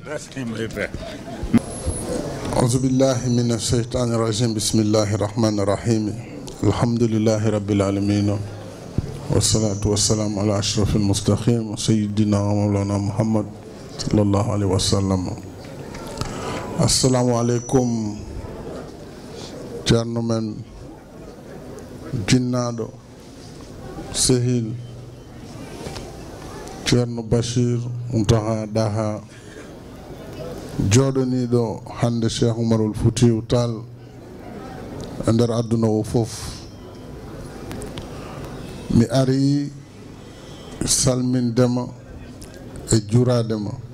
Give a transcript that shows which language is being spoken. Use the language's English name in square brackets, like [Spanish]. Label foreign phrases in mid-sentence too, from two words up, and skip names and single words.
[Arabic] أعوذ بالله من الشيطان الرجيم بسم الله الرحمن الرحيم الحمد لله رب العالمين والصلاة والسلام على أشرف المستقيم سيدنا و مولانا محمد صلى الله عليه و سلم السلام عليكم [Fula] ceerno men jinnaɗo sehil ceerno [Arabic] Bachir Mountakha Daha [Fula] jooɗaniɗo hande Cheikh Oumarul Foutiyou Tall e nder aduna o fof mi ari salmindema e juradema